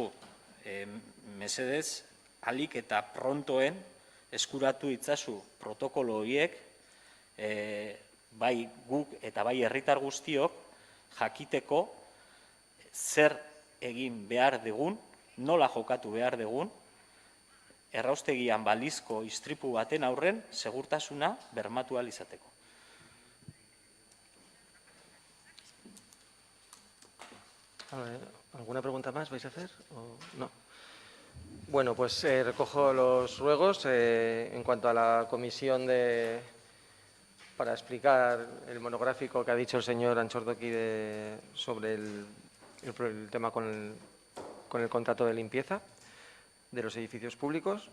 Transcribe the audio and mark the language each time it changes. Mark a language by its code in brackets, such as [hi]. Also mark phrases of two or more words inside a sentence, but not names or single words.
[eu] Mesedez, alik eta prontoen eskuratu itzazu protokolo horiek, bai guk eta bai herritar guztiok jakiteko zer egin behar dugun, nola jokatu behar dugun, erraustegian balizko istripu baten aurren segurtasuna bermatu ahal izateko. [es] ¿Alguna pregunta más vais a hacer? ¿O no? Bueno, pues recojo los ruegos en cuanto a la comisión para explicar el monográfico que ha dicho el señor Anchordoki sobre el tema con el contrato de limpieza de los edificios públicos.